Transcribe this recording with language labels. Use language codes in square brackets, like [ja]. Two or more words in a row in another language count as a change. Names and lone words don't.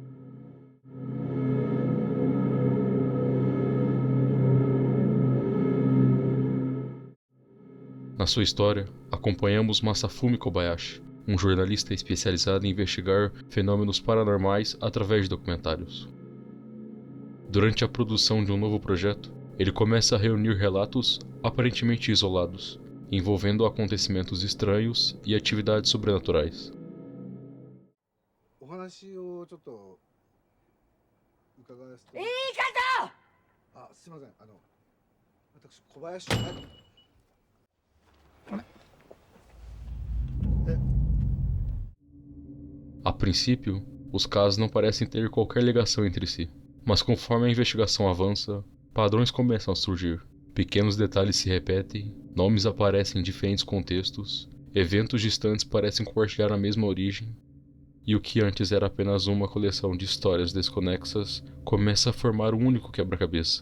[pt] Na sua história, acompanhamos Masafumi Kobayashi, um jornalista especializado em investigar fenômenos paranormais através de documentários. Durante a produção de um novo projeto, ele começa a reunir relatos aparentemente isolados, envolvendo acontecimentos estranhos e atividades sobrenaturais. [ja] お話をちょっと伺わせて。言い方！あ、すみません。私小林。 [pt] A princípio, os casos não parecem ter qualquer ligação entre si, mas conforme a investigação avança, padrões começam a surgir. Pequenos detalhes se repetem, nomes aparecem em diferentes contextos, eventos distantes parecem compartilhar a mesma origem, e o que antes era apenas uma coleção de histórias desconexas começa a formar um único quebra-cabeça.